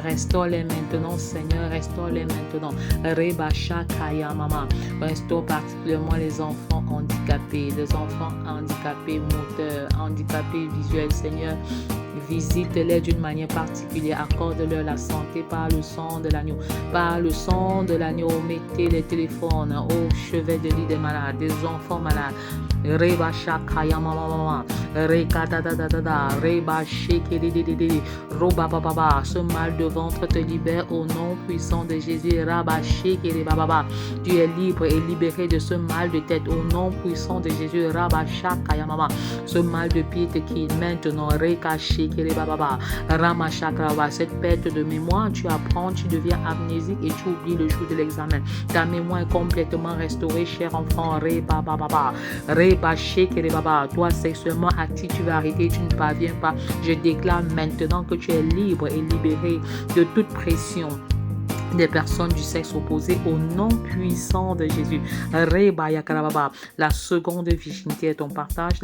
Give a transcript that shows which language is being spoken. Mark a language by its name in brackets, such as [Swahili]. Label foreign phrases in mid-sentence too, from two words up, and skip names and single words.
[French] Restaure-les maintenant, Seigneur. Restaure-les maintenant. Restaure particulièrement les enfants handicapés. Les enfants handicapés moteurs, handicapés visuels, Seigneur. Visite-les d'une manière particulière. Accorde-leur la santé par le sang de l'agneau. Par le sang de l'agneau, mettez les téléphones au chevet de lit des malades, des enfants malades. Reba shakaya mama reka da da da da da reba shake de roba baba. Ce mal de ventre te libère au nom puissant de Jésus. Raba shake de baba. Tu es libre et libéré de ce mal de tête au nom puissant de Jésus. Raba shakaya mama. Ce mal de pied te quitte maintenant. Reka shake de baba. Rama shakra. Cette perte de mémoire, tu apprends, tu deviens amnésique et tu oublies le jour de l'examen. Ta mémoire est complètement restaurée, cher enfant. Reba baba. Toi sexuellement actif, tu vas arrêter, tu ne parviens pas. Je déclare maintenant que tu es libre et libéré de toute pression des personnes du sexe opposé au nom puissant de Jésus. La seconde virginité est ton partage.